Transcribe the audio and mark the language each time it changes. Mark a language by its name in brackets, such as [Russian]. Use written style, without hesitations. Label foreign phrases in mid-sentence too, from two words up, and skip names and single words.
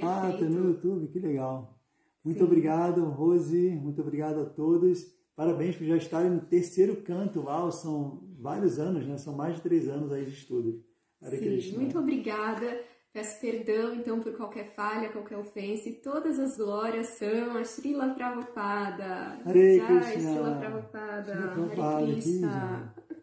[Portuguese] Ah, está no YouTube, que legal. Muito obrigado, Rose, muito obrigado a todos. Parabéns por já estarem no terceiro canto. Uau, são vários anos, né? São mais de 3 anos aí de estudo. Sim, muito obrigada. Peço perdão, então, por qualquer falha, qualquer ofensa. E todas as glórias são a Srila Prabhupada. Hare Jai, Krishna. Srila Prabhupada. Srila Prabhupada, [Sanskrit] Hare Krishna.